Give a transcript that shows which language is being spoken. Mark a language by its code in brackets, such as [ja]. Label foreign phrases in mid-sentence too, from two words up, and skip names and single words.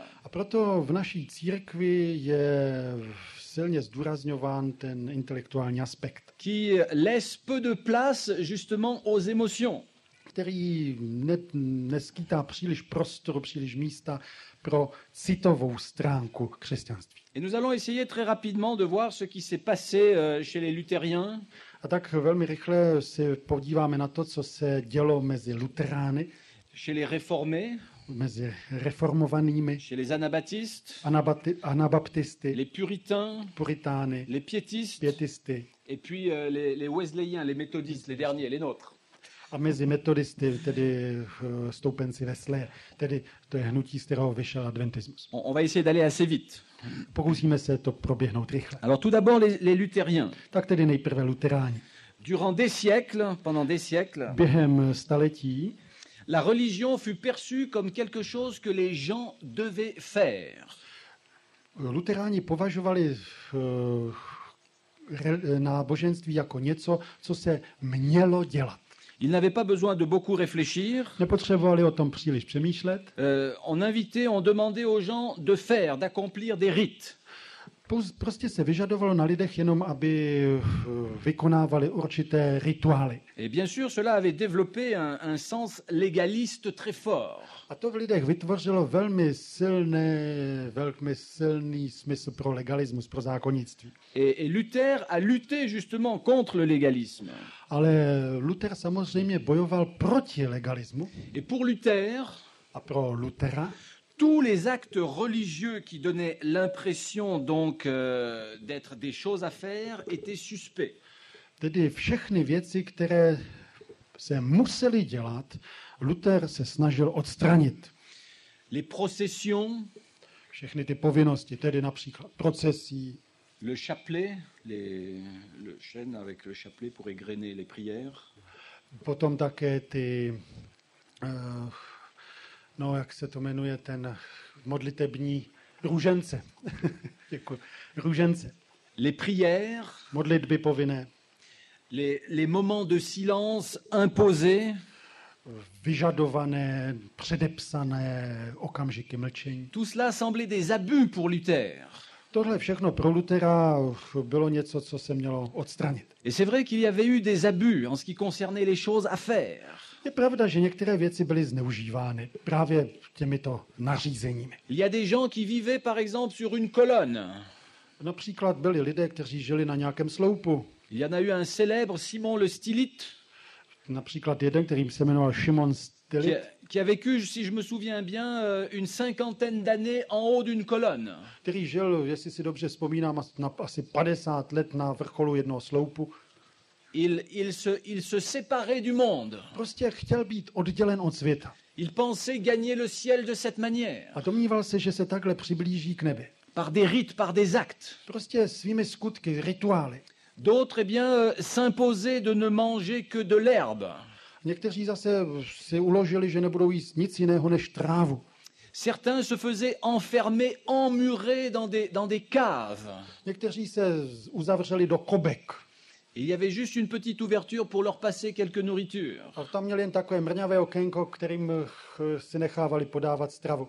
[cs] A proto v naší církvi je silně zdůrazňován ten intelektuální aspekt, [fr] Qui laisse peu de place justement aux émotions. [cs] který neskýtá příliš prostoru, příliš místa pro citovou stránku křesťanství. [fr] Et nous allons essayer très rapidement de voir ce qui s'est passé chez les luthériens, [cs] A tak velmi rychle se podíváme na to, co se dělo mezi luterány, [fr] chez les réformés, [cs] mezi reformovanými, [fr] chez les anabaptistes, [cs] anabaptisty, [fr] les puritains, [cs] puritány, [fr] les piétistes, [cs] pětisty [fr] et puis les wesleyens, les méthodistes, les derniers, les nôtres. [cs] a mezi metodisty, tedy stoupenci Wesleye, tedy to je hnutí, z kterého vyšel adventismus. [fr] On va essayer d'aller assez vite. [cs] Pokusíme se to proběhnout rychle. [fr] Alors tout d'abord les luthériens. [cs] Tak tedy nejprve luteráni. [fr] Durant des siècles, pendant des siècles, [cs] Během staletí [fr] la religion fut perçue comme quelque chose que les gens devaient faire. [cs] luteráni považovali náboženství jako něco, co se mělo dělat. [fr] Ils n'avaient pas besoin de beaucoup réfléchir. [cs] Nepotřebovali o tom příliš přemýšlet. [fr] On invitait, on demandait aux gens de faire, d'accomplir des rites. [cs] Prostě se vyžadovalo na lidech jenom, aby vykonávali určité rituály. [fr] Et bien sûr, cela avait développé un sens légaliste très fort. [cs] A to v lidech vytvořilo velmi silný smysl pro legalismus, pro zákonnictví. [fr] Et Luther a lutté justement contre le légalisme. [cs] Ale Luther samozřejmě bojoval proti legalismu. [fr] Et pour Luther, [cs] A pro Luthera [fr] tous les actes religieux qui donnaient l'impression donc d'être des choses à faire étaient suspects. [cs] tedy všechny věci, které se musely dělat, Luther se snažil odstranit. [fr] Les processions, [cs] Všechny ty povinnosti, tedy například procesí, [fr] le chapelet, le chêne avec le chapelet pour égrener les prières, [cs] potom také ty, no jak se to jmenuje, ten modlitební růžence. Děkuji. Růžence. [fr] les prières, [cs] Modlitby povinné, [fr] les moments de silence imposés, [cs] vyžadované, předepsané okamžiky mlčení. [fr] tout cela semblait des abus pour Luther. [cs] Tohle všechno pro Luthera bylo něco, co se mělo odstranit. [fr] Et c'est vrai qu'il y avait eu des abus en ce qui concernait les choses à faire. [cs] Je pravda, že některé věci byly zneužívány právě těmito nařízeními. [fr] Il y a des gens qui vivaient par exemple sur une colonne. [cs] Například byli lidé, kteří žili na nějakém sloupu. [fr] Il y en a eu un célèbre, Simon le Stylite, [cs] Například jeden, který se jmenoval Šimon Stylit, [fr] qui a vécu, si je me souviens bien, une cinquantaine d'années en haut d'une colonne. [cs] který žil, jestli si dobře vzpomínám, na asi 50 let na vrcholu jednoho sloupu. [fr] Il se séparait du monde. [cs] Prostě chtěl být oddělen od světa. [fr] Il pensait gagner le ciel de cette manière, [cs] A domníval se, že se takhle přiblíží k nebi. [fr] par des rites, par des actes. [cs] Prostě svými skutky, rituály. [fr] D'autres, eh bien, s'imposaient de ne manger que de l'herbe. [cs] Někteří zase si uložili, že nebudou jíst nic jiného než trávu. [fr] Certains se faisaient enfermer, emmurer dans des caves. [cs] Někteří se uzavřeli do kobek. [fr] Il y avait juste une petite ouverture pour leur passer quelque nourriture. [cs] A tam měli jen takové mrňavé okénko, kterým si nechávali podávat stravu.